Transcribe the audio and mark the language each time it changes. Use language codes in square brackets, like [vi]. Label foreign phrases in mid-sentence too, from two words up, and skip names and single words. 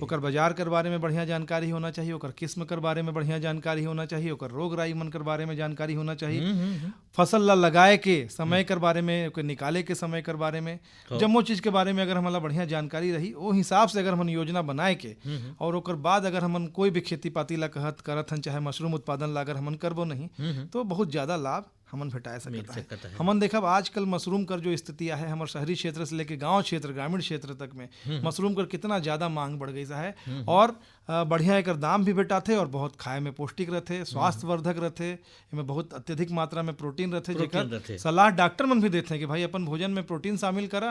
[hne] ओकर बाजार कर बारे में बढ़िया जानकारी होना चाहिए, ओकर किस्म कर बारे में बढ़िया जानकारी होना चाहिए, ओकर रोग राई मन कर बारे में जानकारी होना चाहिए, फसल ला लगाए के समय कर बारे में, ओकर निकाले के समय कर बारे में, जम्मो चीज के बारे में अगर हमला बढ़िया जानकारी रही वो हिसाब से अगर हम योजना बनाए के और ओकर बाद अगर हमन कोई भी खेती पाती ला कहत करत हन, चाहे मशरूम उत्पादन ला अगर हमन करबो नहीं तो बहुत ज्यादा लाभ हमन भेटाए सकता है। हमन देखब आजकल मशरूम कर जो स्थिति है हमारे शहरी क्षेत्र से लेके गांव क्षेत्र ग्रामीण क्षेत्र तक में मशरूम कर कितना ज्यादा मांग बढ़ गई है और बढ़िया एक दाम भी भेटाथे और बहुत खाए में पौष्टिक रहते, स्वास्थ्यवर्धक रहते, इनमें बहुत अत्यधिक मात्रा में प्रोटीन रहते जेकर सलाह डॉक्टर मन भी देते हैं कि भाई अपन भोजन में प्रोटीन शामिल करा।